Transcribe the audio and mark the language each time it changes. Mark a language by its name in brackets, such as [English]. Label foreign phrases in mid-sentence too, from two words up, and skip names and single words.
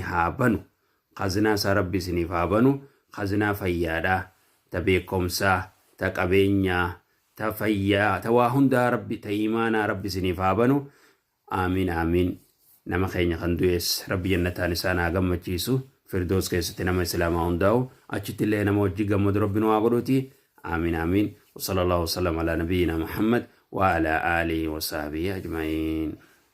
[Oromo] haa banu khaznaa isaa rabbi isiniif haa banu khaznaa fayyaadhaa ta beekumsaa ta qabeenyaa ta fayyaa ta waa hundaa rabbi ta imaanaa rabbi isiniif haa banu amiin nama keenya kan du'ees rabbi jannataan isaan haa gammachiisu firdoos keessatti nama islaamaa hundaa'u achitti illee nama wajji gammadu rabbi nu haa godhuuti amiin [Arabic] وصلى الله وسلم على نبينا محمد وعلى آله وصحبه أجمعين